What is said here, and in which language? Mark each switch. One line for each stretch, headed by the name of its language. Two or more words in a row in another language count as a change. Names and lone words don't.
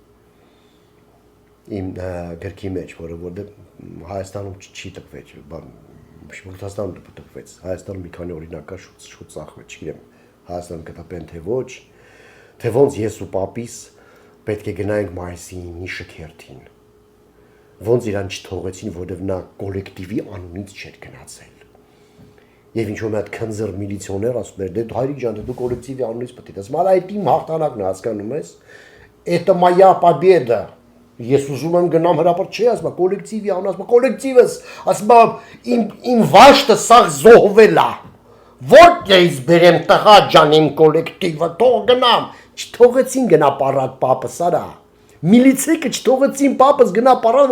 Armenian: իմ գրքի մեջ, որովհետև Հայաստանում չի տպվեց, Ռուսաստանում տպվեց, Հայաստանում մի քանի օրինակ կա շուտ ծախվեց, չգիտեմ, Հայաստանում կտպեն թե ոչ, թե ոնց ես ու պապիս պետք է գնայինք մայիսի 9-ի շքերթին, ոնց իրան չթողեցին, որովհետև նա կոլեկտիվի անունից չէր գնացել։ Եվ ինչ-որ մի հատ քնձր միլիցիոներ ասում էր, դե հայրիկ ջան, դու կոլեկտիվի անունից պետք է դες, մալ այդ իմ հաղթանակն է, հասկանում ես,
Russian: это моя
Armenian: победа։ Ես ուզում եմ գնամ հրապարակ, չի ասում, կոլեկտիվի անուն, ասում, կոլեկտիվս, ասում, իմ վաշտը սաղ զոհվել է, ո՞րդ ես բերեմ տղա ջան իմ կոլեկտիվը, թող գնամ, չթողեցին գնա պարատ պապս, արա, միլիցեքը չթողեցին պապս գնա պարատ,